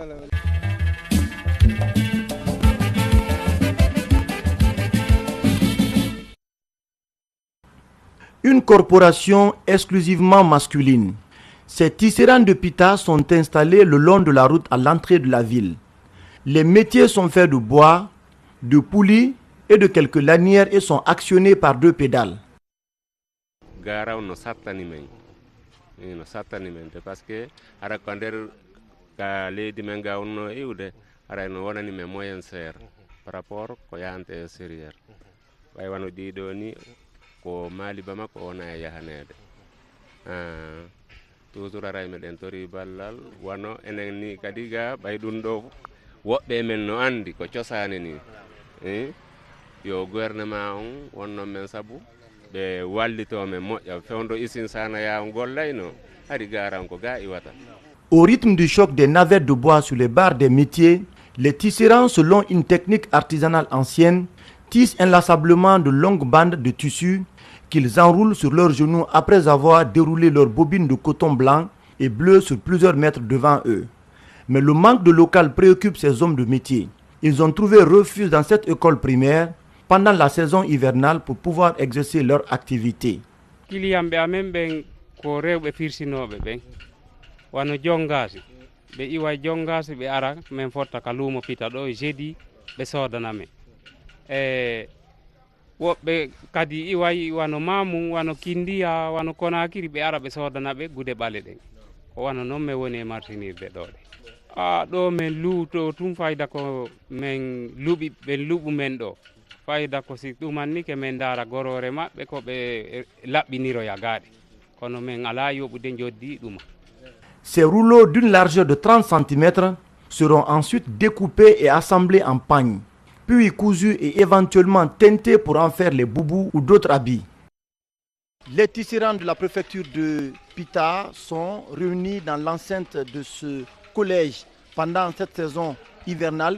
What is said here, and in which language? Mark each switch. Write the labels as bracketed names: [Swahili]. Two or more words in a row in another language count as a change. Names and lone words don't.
[French] Une corporation exclusivement masculine. Ces tisserands de pita sont installés le long de la route à l'entrée de la ville. Les métiers sont faits de bois, de poulies et de quelques lanières et sont actionnés par 2 pédales. [Fula] No sattani men [French] parce que [Fula] ara ko nder ka leydi men ga wonno iwde ara no wonani men [French] moyen serre par rapport [Fula] ko yahante extérieur way wano ɗiɗo ni ko maaliba makko wona e yahanede toujours ara meɗen tori ballal wano enen ni kadi ga ɓay ɗum ɗo woɓɓe men no andi ko cosane ni yo gouvernement on wonnon men sabu ɓe wallito men moƴƴa fewndo usine sana ya gollayno hari garan ko ga iwata. [French] Au rythme du choc des navettes de bois sur les barres des métiers, les tisserands, selon une technique artisanale ancienne, tissent inlassablement de longues bandes de tissu qu'ils enroulent sur leurs genoux après avoir déroulé leurs bobines de coton blanc et bleu sur plusieurs mètres devant eux. Mais le manque de local préoccupe ces hommes de métier. Ils ont trouvé refuge dans cette école primaire pendant la saison hivernale pour pouvoir exercer leur activité. [Fula] Kiliyamɓe amen ɓen ko rewɓe firsinoɓe ɓen wano jongasi ɓe iwa jongasi ɓe ara min fotta ka luumo pita ɗo jeudi ɓe sodanamen woɓɓe kadi iway wano Mamum wano Kindiya wano Konakiri ɓe ara ɓe sodanaɓe gude ɓale ɗen ko wano noon min woni e martinirde ɗo ɗe ɗo min luuto tum fayda ko min luuɓi ɓe luuɓu men ɗo fayda ko si ɗumanni ke min dara gorore maɓɓe ko ɓe laɓɓiniroya gaɗe kono min ala yoɓude joddi ɗuma. [French] Ces rouleaux d'une largeur de 30 cm seront ensuite découpés et assemblés en pagnes, puis cousus et éventuellement teintés pour en faire les boubous ou d'autres habits. Les tisserands de la préfecture de Pita sont réunis dans l'enceinte de ce collège pendant cette saison hivernale.